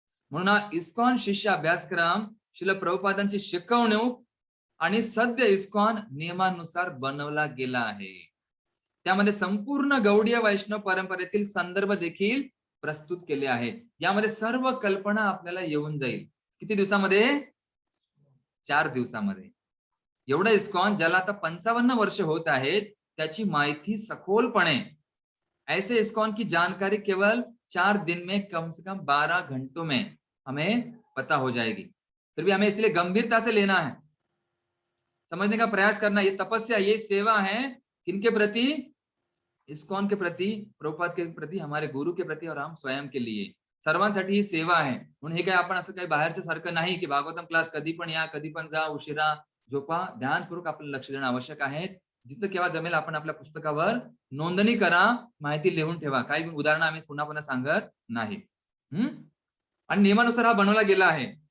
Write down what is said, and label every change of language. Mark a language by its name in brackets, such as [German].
[Marathi] म्हणून हा इस्कॉन शिष्य अभ्यासक्रम श्रील प्रभुपादांची शिकवणूक आणि सद्य इस्कॉन नियमानुसार बनवला गेला आहे. त्यामध्ये संपूर्ण गौडीय वैष्णव परंपरेतील संदर्भ देखील प्रस्तुत केले आहेत. यामध्ये सर्व कल्पना आपल्याला येऊन जाईल. किती दिवसामध्ये? 4 दिवसामध्ये. एवढं इस्कॉन, ज्याला आता 55 वर्ष होत आहेत, त्याची माहिती सखोलपणे, [Hindi] ऐसे इस्कॉन की जानकारी केवल 4 दिन में कम से कम 12 घंटों में हमें पता हो जाएगी. फिर भी हमें इसलिए गंभीरता से लेना है, समझने का प्रयास करना. ये तपस्या, ये सेवा है किनके प्रति? इस्कॉन के प्रति, प्रभुपाद के प्रति, हमारे गुरु के प्रति और हम स्वयं के लिए. [Marathi] सर्वांसाठी ही सेवा आहे. म्हणून हे काय आपण असं काही बाहेरच्या सारखं नाही की भागवतम क्लास कधी पण या, कधी पण जा, उशिरा झोपा. ध्यानपूर्वक आपल्याला लक्ष देणं आवश्यक आहे. जिथं केव्हा जमेल आपण आपल्या पुस्तकावर नोंदणी करा, माहिती लिहून ठेवा. काही उदाहरणं आम्ही पुन्हा पुन्हा सांगत नाही. आणि नियमानुसार हा बनवला गेला आहे.